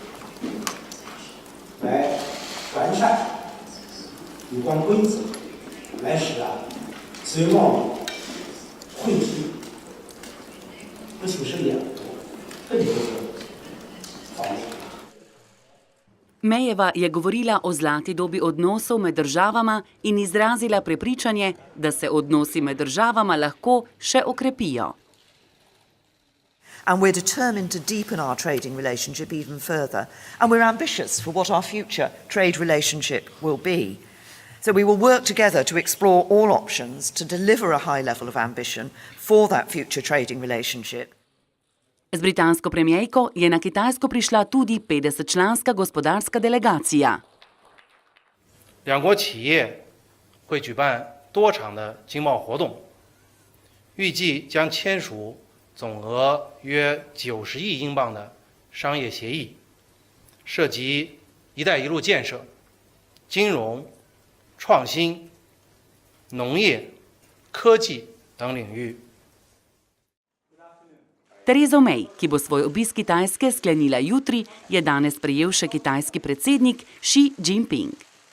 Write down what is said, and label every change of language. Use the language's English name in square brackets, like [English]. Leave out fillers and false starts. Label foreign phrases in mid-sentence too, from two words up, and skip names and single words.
[Chinese] 来完善有关规则，来使自由贸易惠及不仅是两国更多的方面。 [Slovenian] Mejeva je govorila o zlati dobi odnosov med državama in izrazila prepričanje, da se odnosi med državama lahko še okrepijo. [English] And we're determined to deepen our trading relationship even further, and we're ambitious for what our future trade relationship will be. So we will work together to explore all options to deliver a high level of ambition for that future trading relationship. [Slovenian] Z britansko premierko je na Kitajsko prišla tudi 50-članska gospodarska delegacija. [Chinese] 两国企业会举办多场的经贸活动，预计将签署总额约90亿英镑的商业协议，涉及“一带一路”建设、金融、创新、农业、科技等领域。 [Slovenian] Terezo May, ki bo svoj obisk Kitajske sklenila jutri, je danes prejel še kitajski predsednik Xi Jinping.